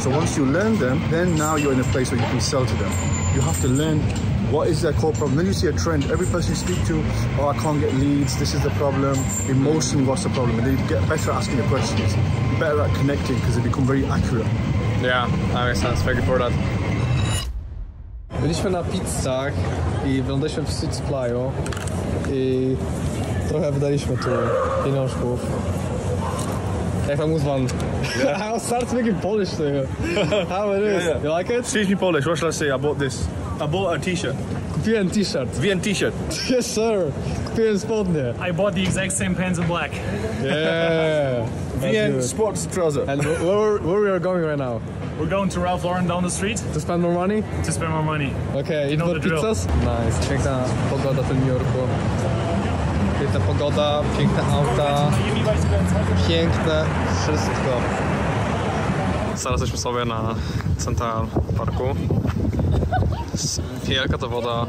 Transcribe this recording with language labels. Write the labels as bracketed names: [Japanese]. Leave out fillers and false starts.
[English] So once you learn them, then now you're in a place where you can sell to them. You have to learn what is their core problem. Then you see a trend. Every person you speak to, oh, I can't get leads, this is the problem. Emotionally, what's the problem? And they get better at asking the questions, better at connecting because they become very accurate. Yeah, that makes sense. Thank you for that. [Polish] Byliśmy na pizzach i wylądaliśmy w Seed Supply'u i trochę wydaliśmy tu pieniążków. Jak tam Usman? [English] I'll start speaking Polish to you. How it is? Yeah. You like it? Teach me Polish. What should I say? I bought this. I bought a t-shirt. [Polish] Kupiłem t-shirt. [English] VN t-shirt. Yes sir. [Polish] Kupiłem spodnie. [English] I bought the exact same pants in black. Yeah. VN sports trouser. And where we are going right now? We're going to Ralph Lauren down the street To spend more money? to spend more money. Okay, eat know more the drill. pizzas? Nice. [Polish] Piękna pogoda w Nowym Jorku. Piękna pogoda, piękne auta, piękne wszystko. Zaraz jesteśmy sobie na Central Parku. Jest wielka ta woda.